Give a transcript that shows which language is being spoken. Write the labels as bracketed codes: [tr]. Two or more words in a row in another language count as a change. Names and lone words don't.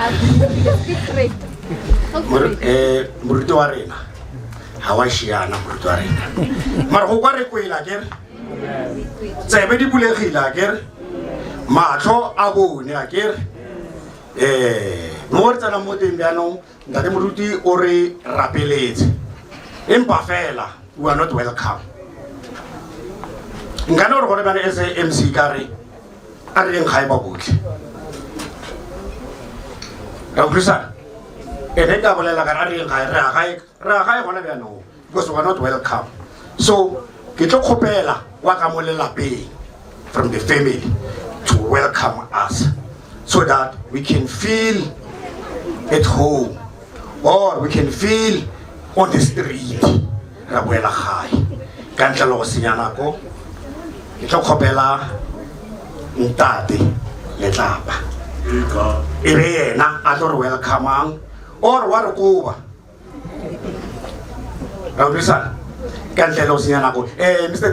[tn] moruti wa rena ga wa šiana moruti wa rena mara go kwa re kwela kere tsebe di bulegile a kere matlho a bone a kere mo re tsena mo teng bjanong ntate moruti o re rapeletse empa fela [en] we are not welcome [tn] nkane gore gore bjane [en] as a MC [tn] ka re a re leng gae ba botlhe ra utlwisana ene ka bolela ka re a re leng gae re a gae gona bjanong [en] because we are not welcome [tn] so ke tlo kgopela wa ka mo lelapeng [en] from the family to welcome us so that we can feel at home or we can feel on the street [tn] ra boela gae ka ntle le go senya nako ke tlo kgopela ntate Letlapa e be yena a tlo re welcomang or wa re koba ra utlwisana ka ntle le go senya nako Mr.